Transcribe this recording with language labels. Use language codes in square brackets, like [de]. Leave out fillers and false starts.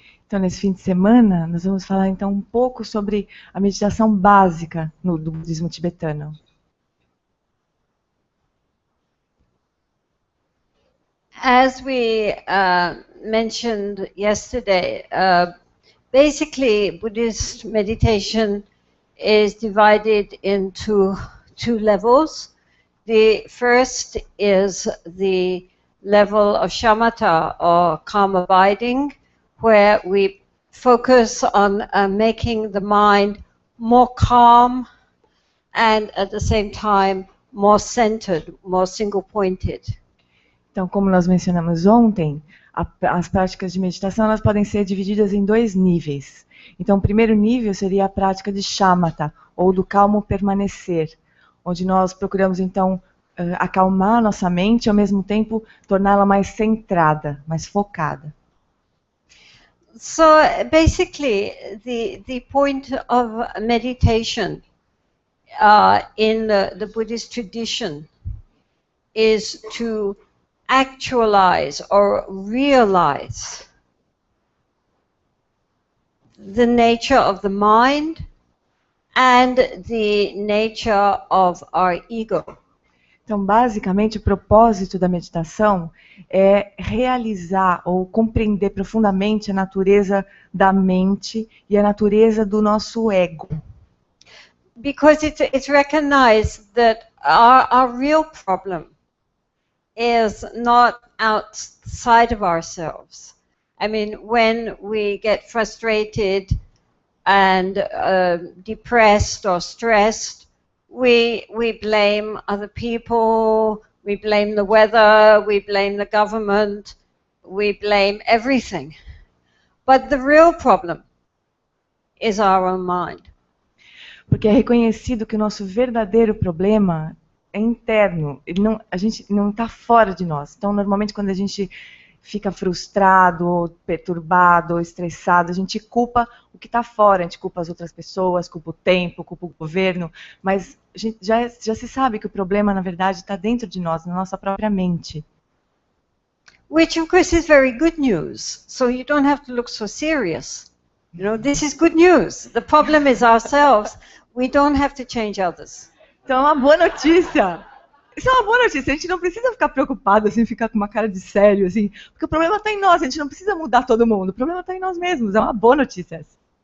[pt] Então, nesse fim de semana, nós vamos falar então um pouco sobre a meditação básica do budismo tibetano. [en] As we mentioned yesterday, basically Buddhist meditation is divided into two levels. The first is the level of shamatha, or calm abiding, where we focus on making the mind more calm and at the same time more centered, more single-pointed. [pt] Então, como nós mencionamos ontem, as práticas de meditação elas podem ser divididas em dois níveis. Então, o primeiro nível seria a prática de shamatha, ou do calmo permanecer, onde nós procuramos então acalmar nossa mente e ao mesmo tempo torná-la mais centrada, mais focada. [en] So basically, the point of meditation in the Buddhist tradition is to actualize or realize the nature of the mind and the nature of our ego. [pt] Então, basicamente, o propósito da meditação é realizar ou compreender profundamente a natureza da mente e a natureza do nosso ego. [en] Because it's recognized that our real problem is not outside of ourselves. I mean, when we get frustrated and depressed or stressed, we blame other people, we blame the weather, we blame the government, we blame everything. But the real problem is our own mind. [pt] Porque é reconhecido que o nosso verdadeiro problema é interno, a gente não está fora de nós. Então, normalmente, quando a gente fica frustrado, ou perturbado, ou estressado, a gente culpa o que está fora, a gente culpa as outras pessoas, culpa o tempo, culpa o governo, mas a gente já se sabe que o problema, na verdade, está dentro de nós, na nossa própria mente. [en] Which, of course, is very good news. So you don't have to look so serious. You know, this is good news. The problem is ourselves. We don't have to change others. [pt] Então, é uma boa notícia. Isso é uma boa notícia. A gente não precisa ficar preocupado, assim, ficar com uma cara de sério, assim, porque o problema está em nós. A gente não precisa mudar todo mundo. O problema está em nós mesmos. É uma boa notícia essa.